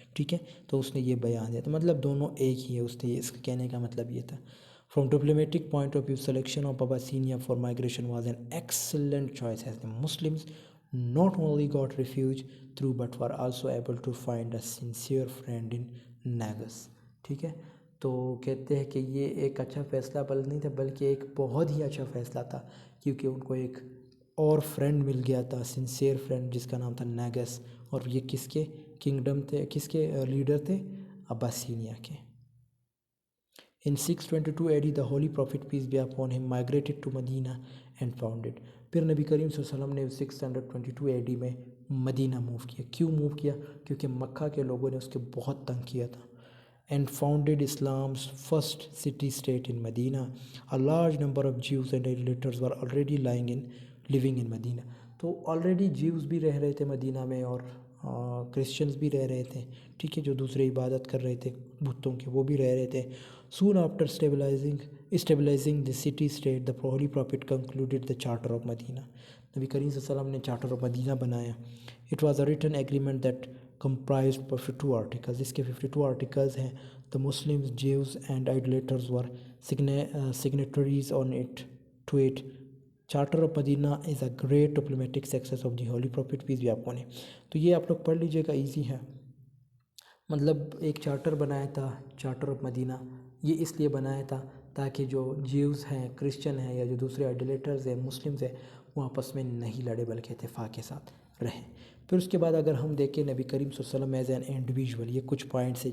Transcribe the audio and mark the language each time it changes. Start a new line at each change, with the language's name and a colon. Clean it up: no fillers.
Urdu: ٹھیک ہے, تو اس نے یہ بیان دیا. تو مطلب دونوں ایک ہی ہے. اس نے اس کا کہنے کا مطلب یہ تھا.
English: From diplomatic point of view, selection of Abyssinia for migration was an excellent choice, as the Muslims not only got refuge through but were also able to find a sincere friend in Nagas.
Urdu: ٹھیک ہے, تو کہتے ہیں کہ یہ ایک اچھا فیصلہ نہیں تھا بلکہ ایک بہت ہی اچھا فیصلہ تھا, کیونکہ ان کو ایک اور فرینڈ مل گیا تھا,
English: sincere friend,
Urdu: جس کا نام تھا نیگس. اور یہ کس کے کنگڈم تھے, کس کے لیڈر تھے؟ اباسینیا کے.
English: In 622 AD, the Holy Prophet, peace be upon him, migrated to Medina and founded.
Urdu: پھر نبی کریم صلی اللہ علیہ وسلم نے 622 AD میں مدینہ موو کیا. کیوں موو کیا؟ کیونکہ مکہ کے لوگوں نے اس کے بہت تنگ کیا تھا.
English: And founded Islam's first city-state in Medina. A large number of Jews and idolaters were already living in Medina.
Urdu: تو already Jews بھی رہ رہے تھے مدینہ میں, اور کرسچنز بھی رہ رہے تھے. ٹھیک ہے, جو دوسرے عبادت کر رہے تھے بتوں کے, وہ بھی رہ رہے تھے.
English: Soon after stabilizing the city-state, the Holy Prophet concluded the Charter of Medina.
Urdu: نبی کریم صلی اللہ علیہ وسلم نے Charter of Medina بنایا.
English: It was a written agreement that comprised 52 articles.
Urdu: اس کے 52 articles ہیں.
English: The Muslims, Jews and idolaters were signatories to it. Charter of Medina is a great diplomatic success of the Holy Prophet, peace be upon him.
Urdu: تو یہ آپ لوگ پڑھ لیجئے گا, easy ہے. مطلب ایک چارٹر بنایا تھا, چارٹر آف مدینہ. یہ اس لیے بنایا تھا تاکہ جو جیوز ہیں, کرسچن ہیں, یا جو دوسرے آئیڈولیٹرز ہیں, مسلمز ہیں, وہ آپس میں نہیں لڑے بلکہ اتفاق کے ساتھ رہیں. پھر اس کے بعد اگر ہم دیکھیں نبی کریم صلی اللہ علیہ وسلم
English: as an individual,
Urdu: یہ کچھ پوائنٹس ہیں.